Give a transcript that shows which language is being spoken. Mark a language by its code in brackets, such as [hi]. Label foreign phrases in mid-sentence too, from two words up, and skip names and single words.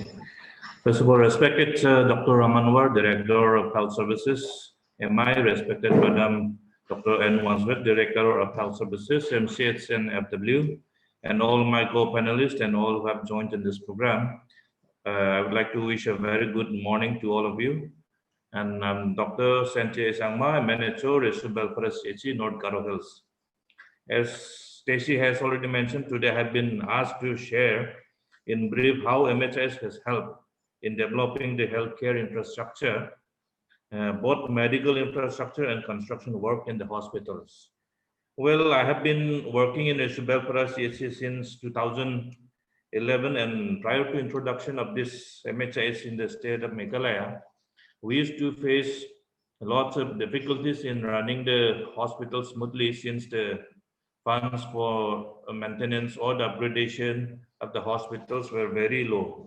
[en] First of all, respected Dr. Amanwar, Director of Health Services, MI, respected Madam Dr. N. Wansworth, Director of Health Services, MCH and FW, and all my co-panelists and all who have joined in this program. I would like to wish a very good morning to all of you. And I'm Dr. Sanjay Sangma, Manager, Resibel for CHC, North Garo Hills. As Stacey has already mentioned, today I have been asked to share in brief how MHIS has helped in developing the healthcare infrastructure, both medical infrastructure and construction work in the hospitals. Well, I have been working in Resibel CHC since 2011, and prior to introduction of this MHIS in the state of Meghalaya, we used to face lots of difficulties in running the hospital smoothly since the funds for maintenance or the upgradation of the hospitals were very low.